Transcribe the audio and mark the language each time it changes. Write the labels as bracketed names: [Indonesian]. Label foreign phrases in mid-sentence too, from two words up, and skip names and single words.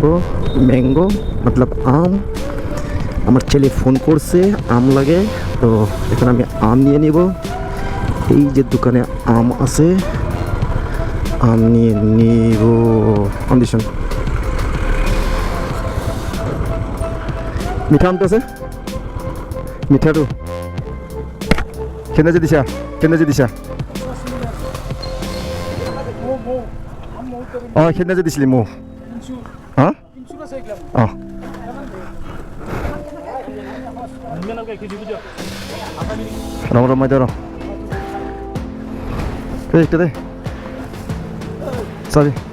[Bangla] ম্যাঙ্গো মতলব আম আমার ছেলে ফোন করছে আম লাগে তো এখন আমি আম নিয়ে নিব এই যে দোকানে আম আছে আম নিয়ে নিব কন্ডিশন [Assamese] মিঠা আমটো আছে মিঠাটো কেনে যে দিছা অঁ সেইদিনা যে দিছিলি মোক অঁ অঁ ৰম মই ৰ এইটো দে চাবি